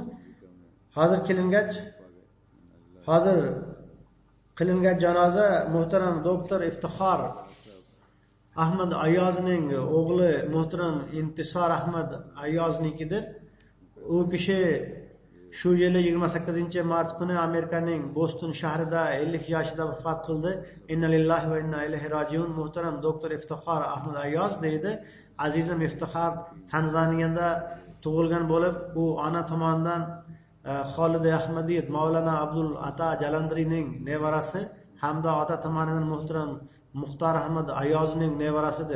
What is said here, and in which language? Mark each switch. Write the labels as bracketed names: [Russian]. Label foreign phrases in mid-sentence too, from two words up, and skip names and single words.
[Uzbek] Hozir qilingan janoza muhtaram doktor Iftixor Ahmad Ayozning o'g'li muhtaram Intisor Ahmad Ayoznikidir. U kishi shu yili 28-mart kuni Amerikaning Boston shahrida 50 yoshida vafot qildi. [Arabic] إنا لله و إنا إليه راجعون. [Uzbek] Muhtaram doktor Iftixor Ahmad Ayoz deydi. Azizim Iftixor Tanzaniyada tug'ilgan bo'lib, bu ona tomonidan Xolida Ahmadiyat Mavlana Abdul Ata Jalandrining nevarasi hamda ota tomonidan muhtaram Muxtor Ahmad Ayozning nevarasidir.